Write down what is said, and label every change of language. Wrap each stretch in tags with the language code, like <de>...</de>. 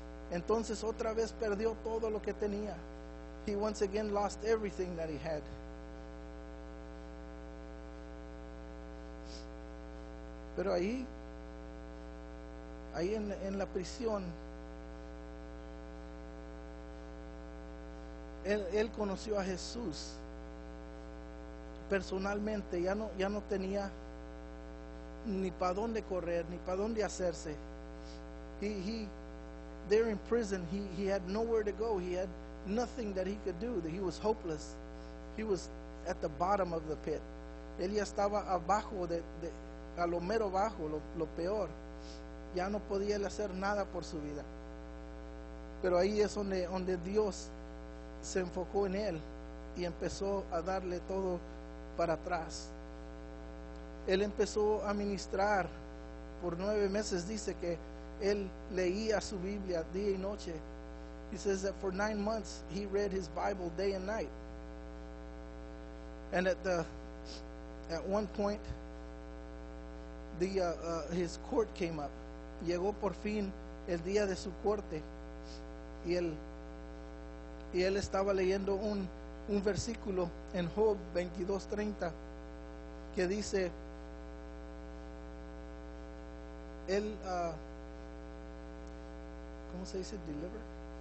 <es>Entonces otra vez perdió todo lo que tenía.</es> <en>He once again lost everything that he had.</en> <es>Pero ahí en la prisión, él conoció a Jesús personalmente. Ya no tenía ni para dónde correr, ni para dónde hacerse.</es> <en>There in prison, he had nowhere to go. He had nothing that he could do. He was hopeless. He was at the bottom of the pit.</en> <es>Él ya estaba abajo, a lo mero bajo, lo peor. Ya no podía él hacer nada por su vida. Pero ahí es donde Dios se enfocó en él y empezó a darle todo para atrás. Él empezó a ministrar por 9 meses. Dice que él leía su Biblia día y noche.</es> <en>He says that for 9 months he read his Bible day and night. And at one point, his court came up.</en> <es>Llegó por fin el día de su corte, y él estaba leyendo un versículo en Job 22:30 que dice, él, ¿cómo se dice? Deliver.</es>